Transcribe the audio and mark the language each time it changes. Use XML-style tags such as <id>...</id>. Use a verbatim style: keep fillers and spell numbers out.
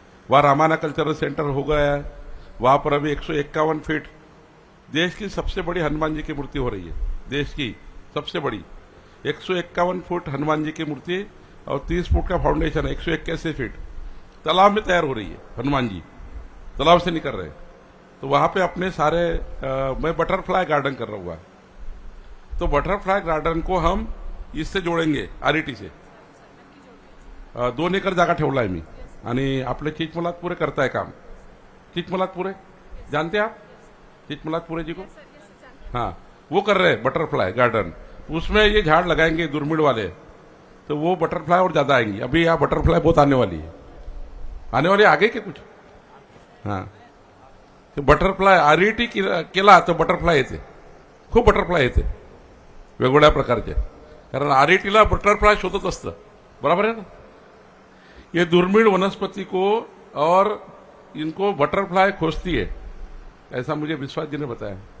<hi>वहाँ रामाना cultural centre हो गया है, वहाँ पर अभी एक सौ इक्यावन फीट देश की सबसे बड़ी हनुमान जी की मूर्ति हो रही है, देश की सबसे बड़ी एक सौ इक्यावन फुट हनुमान जी की मूर्ति और तीस फुट का फाउंडेशन है, एक सौ इक्यासी फीट तालाब में तैयार हो रही है, हनुमान जी तालाब से निकल रहे हैं। तो वहाँ पे अपने सारे अ, मैं बटरफ्लाई गार्डन कर रहा हुआ, तो बटरफ्लाई गार्डन को हम इससे जोडेंगे आरईटी से।</hi> <mr>अ, दोन एकर जागा ठेवला आहे मी आणि आपले चिचमलातपुरे करताय काम।</mr> <hi>चिचमलातपुरे जानते आप? चिचमलातपुरे जी को हाँ, वो कर रहे हैं बटरफ्लाई गार्डन, उसमें ये झाड़ लगाएंगे दुर्मिड़ वाले, तो वो बटरफ्लाई और ज़्यादा आएंगी। अभी यहाँ बटरफ्लाई बहुत आने वाली है, आने वाली आगे के कुछ हाँ।</hi> <mr>तो बटरफ्लाय आरईटी केला तर बटरफ्लाय येते, खूप बटरफ्लाय येते वेगवेगळ्या प्रकारचे, कारण आरईटीला बटरफ्लाय शोधत असतं, बरोबर आहे ना।</mr> <hi>ये दुर्मिळ वनस्पति को और इनको बटरफ्लाई खोजती है, ऐसा मुझे विश्वास जी ने बताया।</hi>